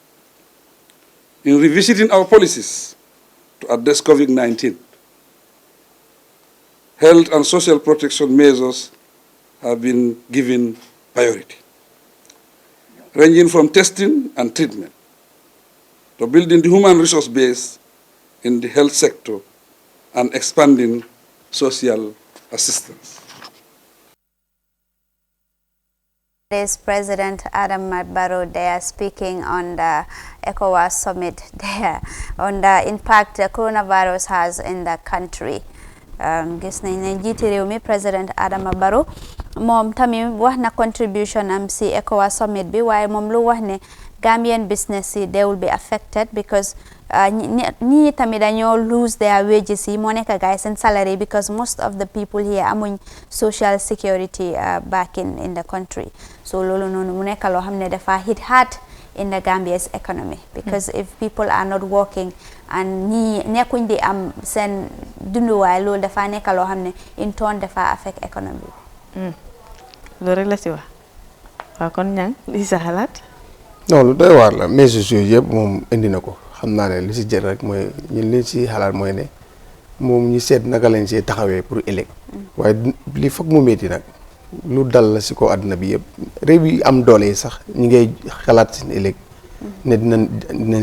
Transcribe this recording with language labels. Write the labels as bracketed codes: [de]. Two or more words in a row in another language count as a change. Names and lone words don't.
[en] In revisiting our policies to address COVID-19, health and social protection measures have been given priority, ranging from testing and treatment to building the human resource base in the health sector and expanding social assistance. Today's President Adam Barrow there speaking on the ECOWAS summit there on the impact the coronavirus has in the country. [wo] Gis nañ ne njiiti réew mi President Adama Barrow moom tamit wax na contribution am si ECOWAS summit bi waaye moom lu wax ne [en] Gambian business [wo] yi [en] they will be affected because [wo] ñi tamit dañoo [en] lose their wages [wo] yi moo nekk guys seen salary [en] because most of the people here [wo] amuñ [en] social security back in the country. [wo] So loolu noonu mu nekk loo xam ne dafa [en] hit hard in the Gambia's economy because if people are not working [wo] and ñi nekkuñ di am seen dunduwaay loolu dafa nekk loo xam ne [en] in turn [wo] dafa [en] affect economy [wo] loolu rek la si wax waaw kon ñang li sa xalaat. non lu doy waar la mesures yooyu yëpp moom indi na ko xam naa ne li si jël rek mooy ñun li si xalaat mooy ne moom ñu seet naka lañ see taxawee pour ëllëg waaye li foog mu métti nag lu dal la si ko àdduna bi yëpp réew yi am doole yi sax ñi ngay xalaat si ëllëg ne dinañ